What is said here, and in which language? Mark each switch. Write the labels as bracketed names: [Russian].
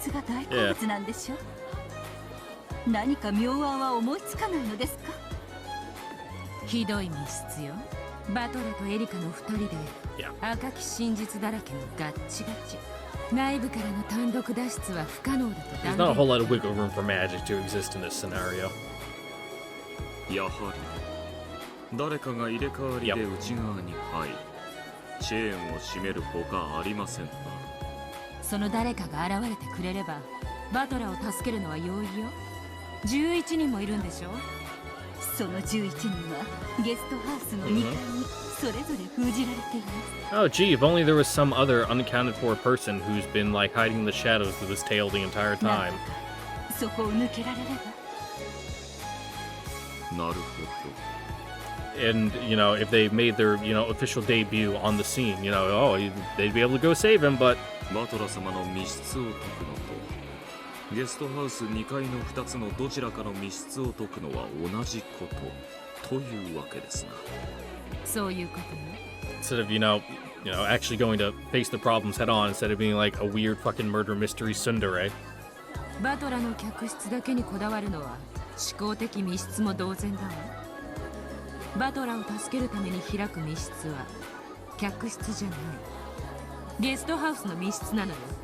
[Japanese] 室が大好物なんでしょ。何か妙案は思いつかないのですか。ひどい密室よ。バトラとエリカの二人で [English] Yeah. [Japanese] 赤き真実だらけのガッチガチ。内部からの単独脱出は不可能だと [English] There's not a whole lot of wiggle room for magic to exist in this scenario. [Japanese] やはり誰かが入れ替わりで内側に入りチェーンを締めるほかありませんな。その誰かが現れてくれればバトラーを助けるのは容易よ。 11人もいるんでしょ。その11人はゲストハウスの2階にそれぞれ封じられています。 [English] Oh, gee, if only there was some other unaccounted for person who's been like hiding in the shadows with his tail the entire time. [Japanese] そこを抜けられれば。なるほど。 [English] And, you know, if they made their, you know, official debut on the scene, you know, oh, they'd be able to go save him, but... [Japanese] バトラ様の密室を解くのとゲストハウス2階の2つのどちらかの密室を解くのは同じことというわけですな。そういうことね。 [English] Instead of, you know, actually going to face the problems head on, instead of being like a weird fucking murder mystery tsundere. [Japanese] バトラの客室だけにこだわるのは思考的密室も同然だわ。バトラを助けるために開く密室は客室じゃない。ゲストハウスの密室なのよ。